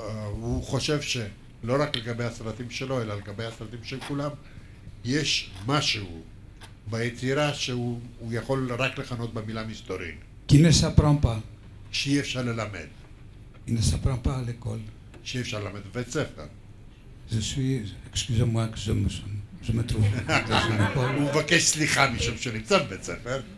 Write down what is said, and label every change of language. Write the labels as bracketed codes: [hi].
[he] הוא חושב שלא רק לגבי הסרטים שלו, אלא לגבי הסרטים של כולם, יש משהו ביצירה שהוא יכול רק לכנות במילה מסתורין. [fr] Qui ne s'apprend pas. [he] שאי אפשר ללמד. [fr] Il ne s'apprend pas à l'école. [he] שאי אפשר ללמד בבית ספר. [fr] Je suis, excusez-moi que je me trouve dans une école. [he] הוא מבקש סליחה משום שנמצא בבית ספר.